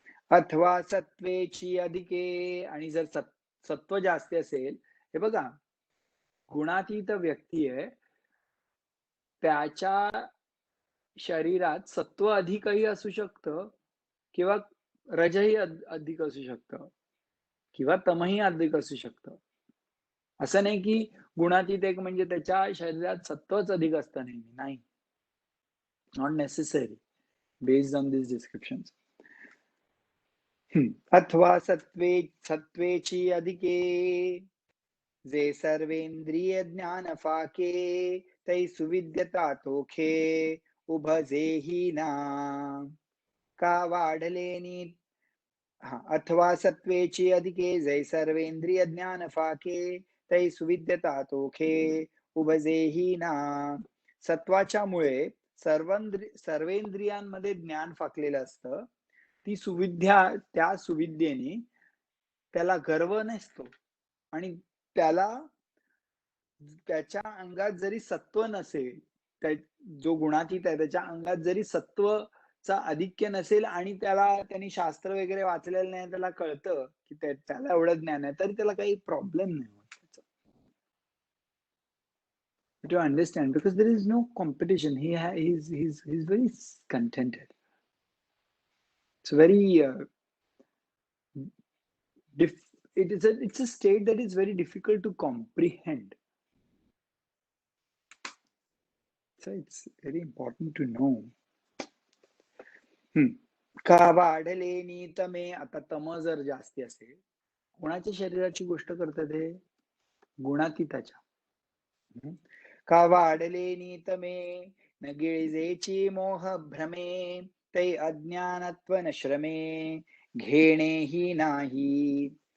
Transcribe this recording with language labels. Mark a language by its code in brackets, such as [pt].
[mr] अथवा सत्वेची अधिके, आणि जर सत्व जास्ती असेल, हे बघा गुणातीत व्यक्ती आहे त्याच्या शरीरात सत्व अधिकही असू शकतं किंवा रजही अधिक असू शकतं किंवा तमही अधिक असू शकतं. असं नाही की गुणातीत एक म्हणजे त्याच्या शरीरात सत्वच अधिक असतं नेहमी, नाही. [en] Not necessary based on this description. [mr] अथवा सत्वेची अधिके, जे सर्वेंद्रिय ज्ञान फाके, तै सुविद्यता तोखे, उभजेही ना. का वाढलेनी. अथवा सत्वेची अधिके, जै सर्वेंद्रिय ज्ञान फाके, तै सुविद्यता तोखे, उभजेही ना. सत्वाच्या मुळे सर्वेंद्रियांमध्ये ज्ञान फाकलेलं असतं. ती सुविद्या, त्या सुविद्येने त्याला गर्व नसतो आणि त्याला त्याच्या अंगात जरी सत्व नसेल, जो गुणातीत आहे त्याच्या अंगात जरी सत्वचा आधिक्य नसेल आणि त्यांनी शास्त्र वगैरे वाचलेलं नाही, त्याला कळतं की त्याला एवढं ज्ञान आहे, तरी त्याला काही प्रॉब्लेम नाही होत त्याचा. [en] To understand, because there is no competition. He's very contented. It's very it's a state that is very difficult to comprehend. So it's very important to know. [mr] का वाढले नीतमे, आता तम जर जास्ती असेल, कोणाच्या शरीराची गोष्ट करतात हे? गुणातीताच्या. का वाढले नीतमे, न गिळजेची मोह भ्रमे, तै अज्ञानत्व न श्रमे, घेणे ही नाही.